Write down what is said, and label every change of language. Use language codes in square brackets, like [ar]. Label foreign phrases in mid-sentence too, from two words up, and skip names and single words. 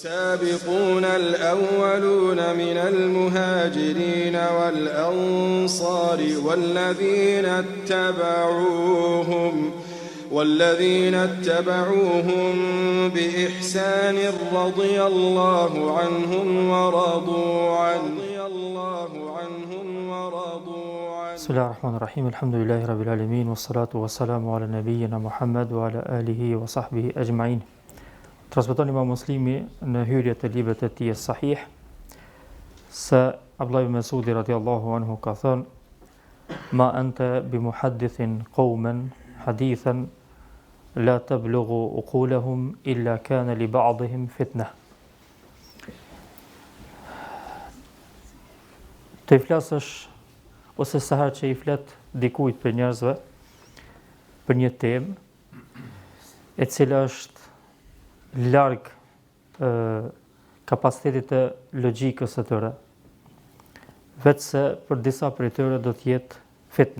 [ar] والسابقون الأولون من المهاجرين والأنصار والذين اتبعوهم بإحسان رضي الله عنهم ورضوا عنه بسم الله الرحمن الرحيم الحمد لله رب العالمين والصلاة والسلام على نبينا محمد وعلى آله وصحبه أجمعين. [sq] Transmeton Imam Muslimi në hyrje të librit të tij Sahih se Abdullah ibn Mas'udi [ar] رضي الله عنه [sq] ka thënë: [ar] "ما أنت بمحدث قوما حديثا لا تبلغه عقولهم إلا كان لبعضهم فتنة." [sq] Të flasësh ose sa herë që i flet dikujt për njerëzve për një temë e cila është larg kapacitetit të logjikës së tyre, vetë se për disa prej tyre do të jetë fitne.